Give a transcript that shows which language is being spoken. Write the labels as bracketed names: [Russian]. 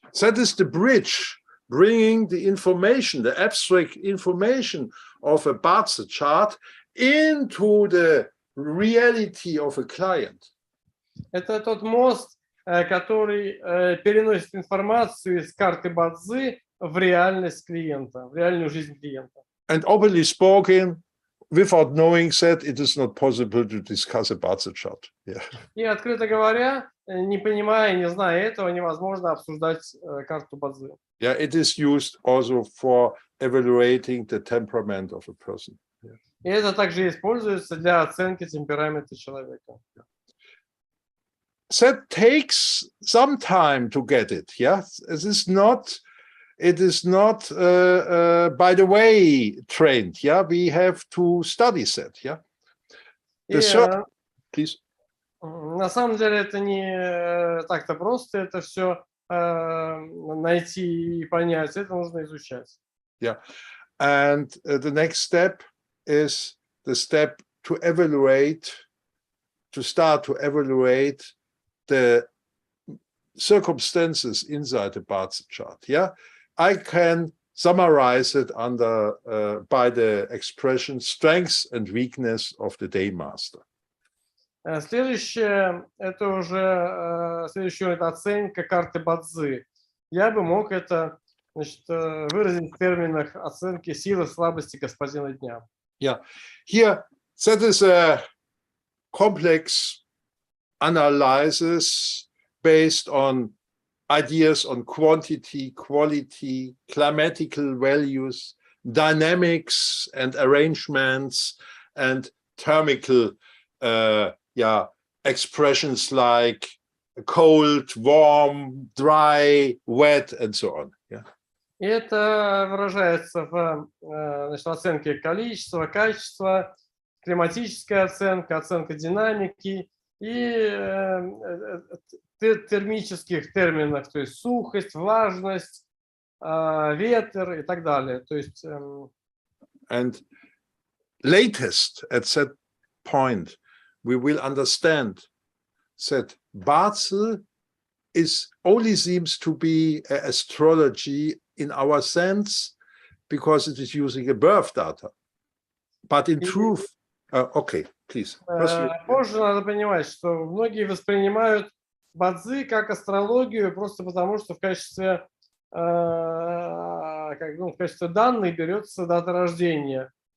[English] That is the bridge, bringing the information, the abstract information of a ba-czы chart into the reality of a client. [Russian] Это тот мост, который переносит информацию из карты ба-цзы в реальность клиента, в реальную жизнь клиента. [English] And openly spoken, without knowing that, it is not possible to discuss a ba-czы chart. Yeah. [Russian] И, открыто говоря, не понимая, не зная этого, невозможно обсуждать карту ба-цзы. [English] Yeah, it is used also for evaluating the temperament of a person. Yeah. [Russian] И это также используется для оценки темперамента человека. [English] That takes some time to get it. Yeah, it is not by the way trained. Yeah, we have to study that. Yeah. Please. [Russian] На самом деле это не так-то просто, это все найти и понять, это нужно изучать. [English] Yeah, and the next step is the step to evaluate, to start to evaluate the circumstances inside the ba-czы chart. Yeah, I can summarize it under by the expression strength and weakness of the day master. [Russian] Следующее, это уже это оценка карты ба-цзы. Я бы мог это, значит, выразить в терминах оценки силы, слабости господина дня. [English] Yeah, here that is a complex analysis based on ideas on quantity, quality, climatical values, dynamics and arrangements, and thermical expressions like cold, warm, dry, wet, and so on. Yeah. [Russian] И это выражается в оценке количества, качества, климатическая оценка, оценка динамики и термических терминах, то есть сухость, влажность, ветер и так далее. То есть, [English] and latest at that point, we will understand that ba-czы only seems to be astrology in our sense because it is using a birth data. But in truth, okay, please. [Russian] Позже надо понимать, что многие воспринимают ба-цзы как астрологию просто потому, что в качестве данных берется дата рождения.